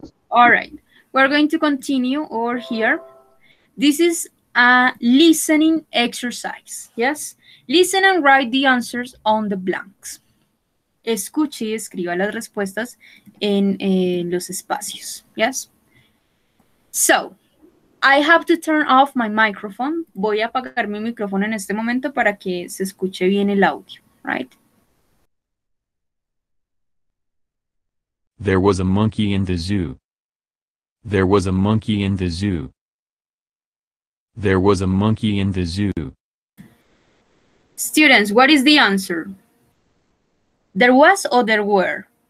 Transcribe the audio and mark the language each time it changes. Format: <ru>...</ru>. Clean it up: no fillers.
<en>All right, we're going to continue over here. This is a listening exercise, yes? Listen and write the answers on the blanks.</en> <es>Escuche y escriba las respuestas en los espacios, yes?</es> <en>So, I have to turn off my microphone.</en> <es>Voy a apagar mi micrófono en este momento para que se escuche bien el audio, right?</es> <en>There was a monkey in the zoo. There was a monkey in the zoo. There was a monkey in the zoo. Students, what is the answer? There was or there were?</en>